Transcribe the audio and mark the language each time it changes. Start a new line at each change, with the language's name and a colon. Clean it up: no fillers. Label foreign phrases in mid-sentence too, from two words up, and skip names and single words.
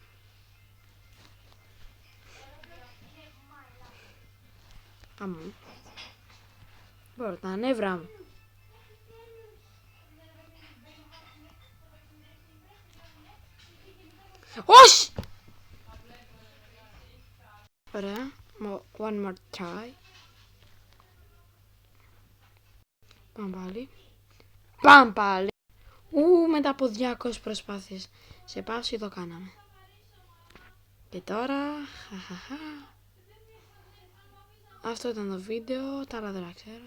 Greek: Πάμε. Μπορώ τα νεύρα μου. Όχι! Ωραία.
English: One more try.
Greek: Πάμε πάλι. Πάμε πάλι. Μετά από 200 προσπάθειες. Σε πάση το κάναμε. Και τώρα... Αυτό ήταν το βίντεο. Τα άλλα δεν τα ξέρω.